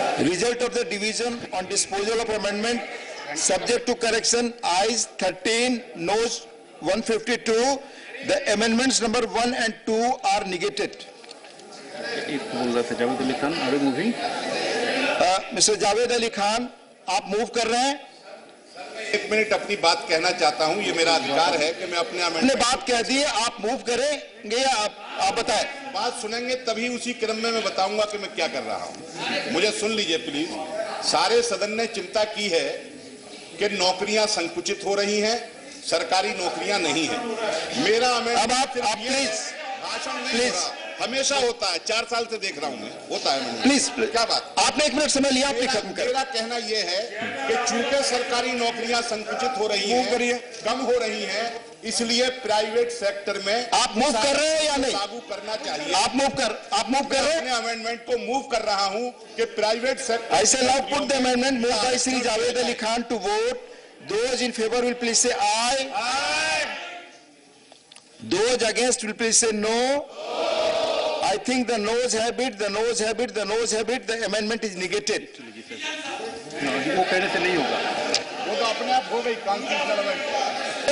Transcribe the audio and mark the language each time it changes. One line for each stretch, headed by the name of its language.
English: Result of the division on disposal of amendment subject to correction, ayes 13, noes 152. The amendments number 1 and 2 are negated. Mr.
Hindi: Javed Ali Khan, आप move कर रहे हैं? एक minute अपनी बात कहना चाहता हूं, ये मेरा अधिकार है कि मैं अपने आपने
English: amendment
Hindi: बात कह दी है, आप मूव करेंगे या आप बताएं? बात सुनेंगे तभी उसी क्रम में मैं बताऊंगा कि मैं क्या कर रहा हूं। मुझे सुन लीजिए प्लीज। सारे सदन ने चिंता की है कि नौकरियां संकुचित हो रही हैं, सरकारी नौकरियां नहीं हैं। मेरा अब आप प्लीज भाषण नहीं हो रहा, हमेशा होता है, 4 साल से देख रहा हूं मैं, होता है।
English: please
Hindi: क्या बात? आपने 1 मिनट समय लिया, आपने खत्म कर। मेरा कहना यह है कि चूंकि सरकारी नौकरियां संकुचित हो रही हैं, कम हो रही हैं, इसलिए प्राइवेट सेक्टर में आप मूव कर रहे हैं या नहीं? लागू करना चाहिए। आप मूव कर रहे हैं? अपने अमेंडमेंट को मूव कर रहा हूं कि private sector.
English: I shall now put the amendment moved by Sri Javed Ali Khan to vote. Those in favor will please say aye. Aye. Those against will please say no. I think the noes have it, the noes have it, the noes have it. The amendment is negated.
Hindi: वो कहने से नहीं होगा, वो तो अपने आप हो गई
English: Constitutional amendment.